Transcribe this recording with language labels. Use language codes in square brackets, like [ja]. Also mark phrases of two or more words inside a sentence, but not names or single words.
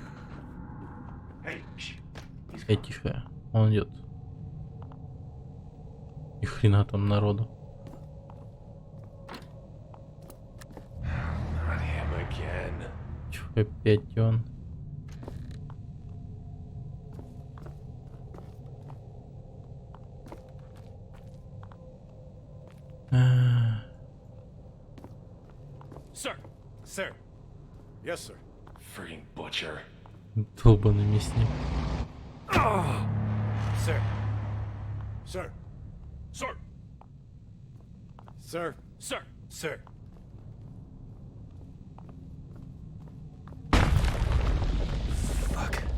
[ru] Эй, тихо, он идет. Ни хрена там народу. Чё, опять он? [en] Sir! Sir! Yes, sir. Freaking butcher. [ru] Долбаный мясник. [en] Sir! Sir! Sir! Sir! Sir! Sir! Fuck.